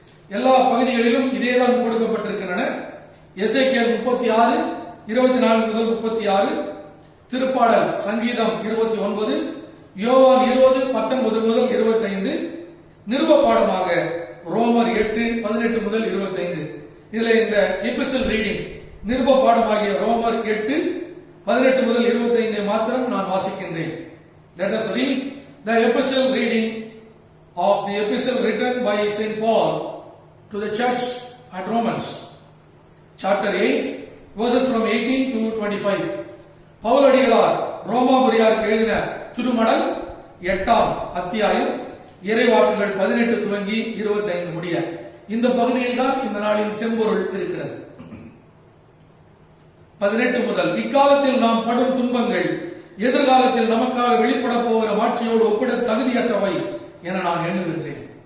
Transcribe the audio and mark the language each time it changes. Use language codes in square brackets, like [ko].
[ta] எல்லா பகுதிகளிலும் இதேதான் கொடுக்கப்பட்டிருக்கின்றன. எசேக்கியேல் 36 24 முதல் 36, திருப்பாடல் சங்கீதம் 29, யோவான் 20 19 முதல் 25, நிருப பாடமாக ரோமர் 8 18 முதல் 25. இதுல இந்த எபிசல் ரீடிங் நிருப பாடமாகிய ரோமர் 8 18 முதல் 25 மாத்திரம் நான் வாசிக்கின்றேன். [en] Let us read the epistle reading of the epistle written by St. Paul to the church at Romans, chapter 8, verses from 18 to 25. [ta] பவுலடிகளார் ரோமாபுரியாருக்கு எழுதின திருமடல் 8ஆம் அத்தியாயம் இறைவாக்குகள் 18 துவங்கி 25 முடிய இந்த பகுதியில் தான் இந்த நாளின் செம்பொருள் இருக்கிறது. 18 முதல், இக்காலத்தில் நாம் படும் துன்பங்கள் எதிர்காலத்தில் நமக்காக வெளிப்பட போகிற மாட்சியோடு ஒப்பிட தகுதியற்றவை என நான் எண்ணுகின்றேன்.